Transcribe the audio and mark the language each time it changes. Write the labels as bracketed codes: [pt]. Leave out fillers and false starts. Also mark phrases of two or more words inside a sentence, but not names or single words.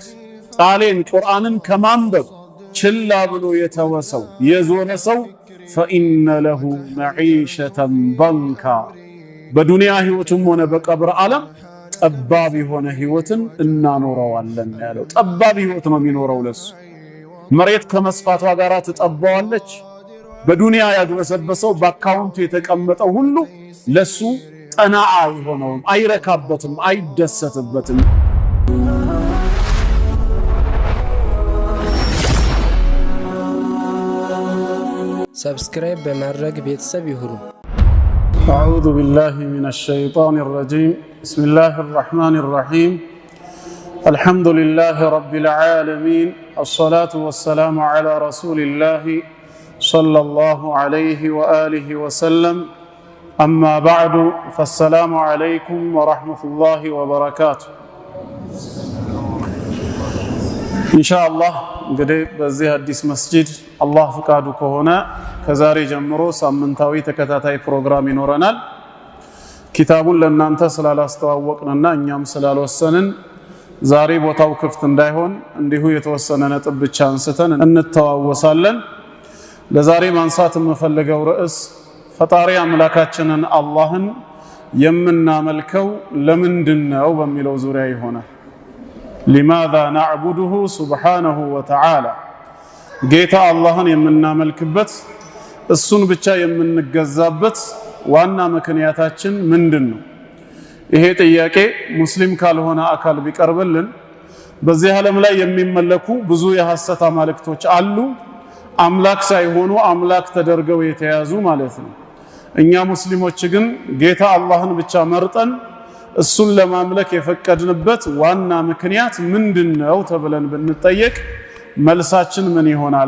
[am] ቃሌን ቁርአንን ከማንበብ ችላ ብሎ የተወሰው የዞረ ሰው [ar] فإن له معيشة ضنكا [am] በዱንያ ህይወቱም ሆነ በቀብር ዓለም ጠባብ የሆነ ህይወትን እናኖረዋለን ያለው። ጠባብ ህይወት ነው የሚኖረው ለሱ። መሬት ከመስፋቷ ጋር ትጠባዋለች። በዱንያ ያግበሰበሰው በአካውንቱ የተቀመጠው ሁሉ ለሱ ጠናዓ ይሆነውም፣ አይረካበትም፣ አይደሰትበትም። ሰብስክራይብ በማድረግ ቤተሰብ ይሁኑ። [ar] أعوذ بالله من الشيطان الرجيم بسم الله الرحمن الرحيم الحمد لله رب العالمين الصلاة والسلام على رسول الله صلى الله عليه وآله وسلم أما بعد فالسلام عليكم ورحمة الله وبركاته إن شاء الله [am] እንግዲህ በዚህ አዲስ መስጂድ አላህ ፍቃዱ ከሆነ ከዛሬ ጀምሮ ሳምንታዊ ተከታታይ ፕሮግራም ይኖረናል። ኪታቡን ለእናንተ ስላላስተዋወቅንና እኛም ስላልወሰንን ዛሬ ቦታው ክፍት እንዳይሆን እንዲሁ የተወሰነ ነጥብ ብቻ አንስተን እንተዋወሳለን። ለዛሬ ማንሳት የምፈልገው ርዕስ ፈጣሪ አምላካችንን አላህን የምናመልከው ለምንድነው በሚለው ዙሪያ ይሆናል። [ar] لماذا نعبده سبحانه وتعالى [am] ጌታ አላህን የምናመልክበት እሱን ብቻ የምንገዛበት ዋና ምክንያታችን ምንድነው? ይሄ ጥያቄ ሙስሊም ካልሆነ አካል ቢቀርብልን በዚህ ዓለም ላይ የሚመለኩ ብዙ የሐሰት አማልክቶች አሉ። አምላክ ሳይሆኑ አምላክ ተደርገው የተያዙ ማለት ነው። እኛ ሙስሊሞች ግን ጌታ አላህን ብቻ መርጠን እሱን ለማምለክ የፈቀድንበት ዋና ምክንያት ምንድነው ተብለን ብንጠየቅ መልሳችን ምን ይሆናል?